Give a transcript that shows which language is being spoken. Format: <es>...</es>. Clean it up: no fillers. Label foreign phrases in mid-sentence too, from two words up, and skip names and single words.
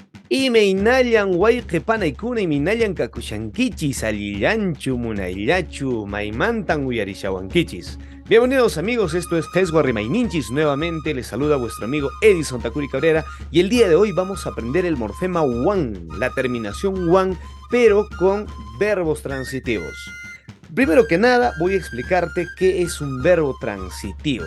<qu>Imeinayan wayqipanaykuna iminayan kakushankichis alillanchu munayllachu maymantan uyarishawankichis.</qu> <es>Bienvenidos amigos, esto es Teswa Rimaininchis. Nuevamente les saluda vuestro amigo Edison Takuri Cabrera y el día de hoy vamos a aprender el morfema wan, la terminación wan, pero con verbos transitivos. Primero que nada voy a explicarte qué es un verbo transitivo.</es>